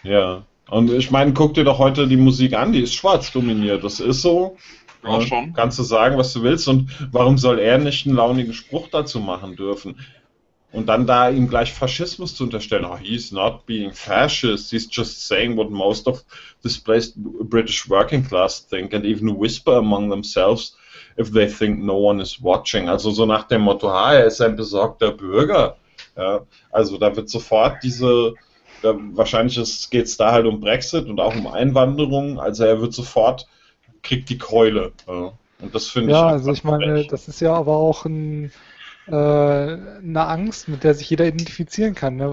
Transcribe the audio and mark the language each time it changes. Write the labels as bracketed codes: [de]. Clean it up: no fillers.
[de] Ja, und ich meine, guck dir doch heute die Musik an, die ist schwarz dominiert, das ist so. Ja, schon. Kannst du sagen, was du willst, und warum soll er nicht einen launigen Spruch dazu machen dürfen? [en] Und dann da ihm gleich Faschismus zu unterstellen, oh, he's not being fascist, he's just saying what most of displaced British working class think and even whisper among themselves if they think no one is watching. [de] Also so nach dem Motto, ha, er ist ein besorgter Bürger. Ja, also da wird sofort diese, wahrscheinlich geht es da halt um Brexit und auch um Einwanderung, also er wird sofort, kriegt die Keule. Ja, und das finde ja, Ja, also ich meine, frech. Das ist ja aber auch eine Angst, mit der sich jeder identifizieren kann, ne?